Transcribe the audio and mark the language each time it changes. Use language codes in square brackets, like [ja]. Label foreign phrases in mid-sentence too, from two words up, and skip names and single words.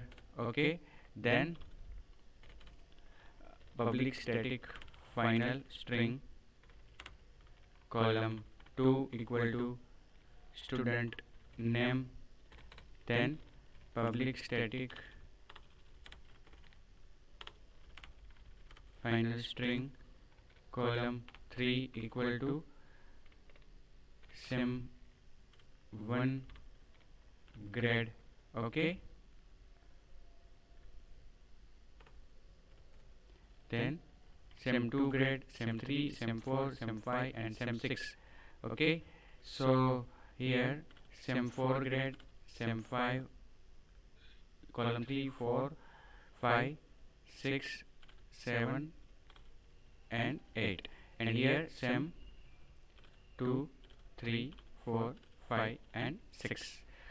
[en] Okay, then public static final string column 2 equal to student name, then public static final string column 3 equal to sem1 grade. Okay, then sem2 grade, sem3, sem4, sem5 and sem6. Okay, so here sem4 grade, sem5 column 3, 4, 5, 6, 7 and 8, and here sem 2, 3, 4, 5 and 6.